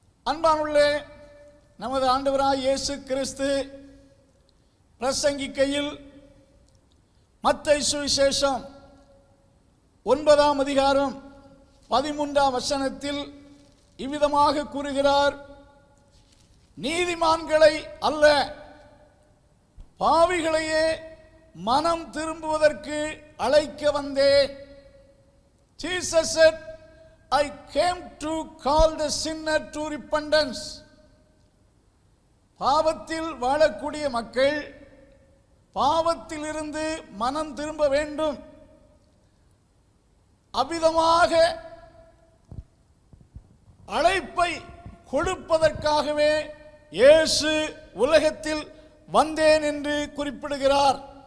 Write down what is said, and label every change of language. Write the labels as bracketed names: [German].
[Tamil] அன்பானுள்ளே, நமது ஆண்டவராய் இயேசு கிறிஸ்து பிரசங்கிக்கையில் மத்தேயு சுவிசேஷம் 9 அதிகாரம் 13 வசனத்தில் இவ்விதமாக கூறுகிறார், நீதிமான்களை அல்ல பாவிகளையே மனம் திரும்புவதற்கு அழைக்க வந்தேன். [English] Jesus said, I came to call the sinner to repentance. [Tamil] பாவத்தில் வாழக்கூடிய மக்கள் பாவத்தில் இருந்து மனம் திரும்ப வேண்டும். அவ்விதமாக அழைப்பை கொடுப்பதற்காகவே இயேசு உலகத்தில் வந்தேன் என்று குறிப்பிடுகிறார்.